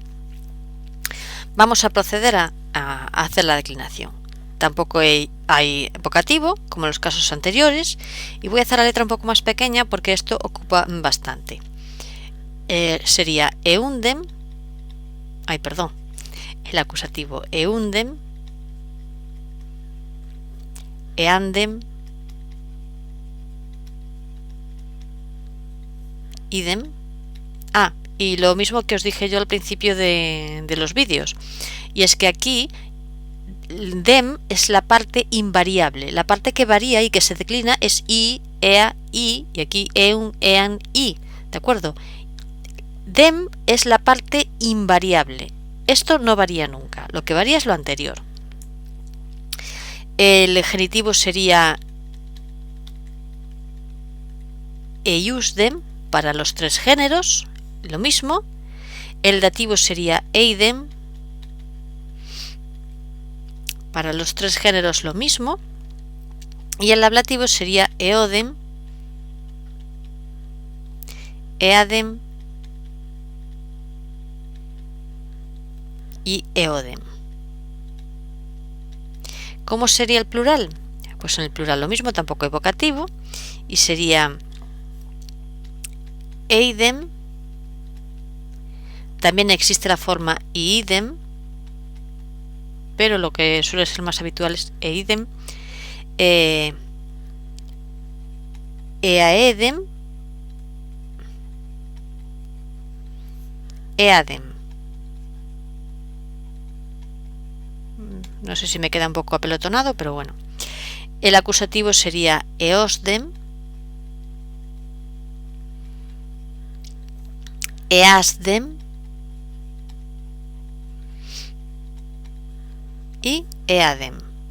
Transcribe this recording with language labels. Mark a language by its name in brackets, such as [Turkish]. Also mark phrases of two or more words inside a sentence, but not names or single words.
[Spanish] Vamos a proceder a hacer la declinación. Tampoco hay vocativo, como en los casos anteriores, y voy a hacer la letra un poco más pequeña porque esto ocupa bastante. [Latin] Sería eundem, [Spanish] el acusativo [Latin] eundem, eandem, idem. [Spanish] Y lo mismo que os dije yo al principio de los vídeos, y es que aquí dem es la parte invariable, la parte que varía y que se declina es [Latin] i, ea, i, [Spanish] y aquí [Latin] eun, ean, i, [Spanish] ¿de acuerdo? Dem es la parte invariable, esto no varía nunca, lo que varía es lo anterior. El genitivo sería eiusdem para los tres géneros, lo mismo. El dativo sería eidem para los tres géneros, lo mismo. Y el ablativo sería [Latin] eodem, eadem [Spanish] y eodem. ¿Cómo sería el plural? Pues en el plural lo mismo, tampoco hay vocativo, y sería eidem. También existe la forma iidem, pero lo que suele ser más habitual es [Latin] eidem, eaedem, eadem. [Spanish] No sé si me queda un poco apelotonado, pero bueno. El acusativo sería [Latin] eosdem, easdem [Spanish] y eadem.